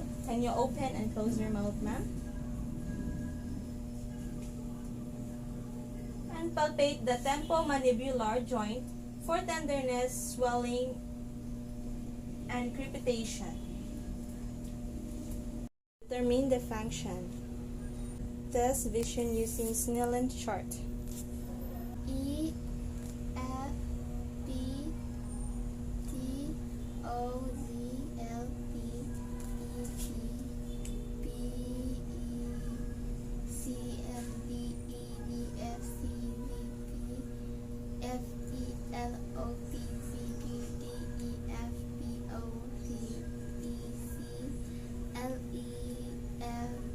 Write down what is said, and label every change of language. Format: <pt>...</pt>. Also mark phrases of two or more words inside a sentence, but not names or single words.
<en>Can you open and close your mouth, ma'am? And palpate the temporomandibular joint for tenderness, swelling, and crepitation. Determine the function. Test vision using Snellen chart. E F B T O Z L P E T B E C F D E D F C V P F E L O P Z Q D E F B O T E C L E F</en>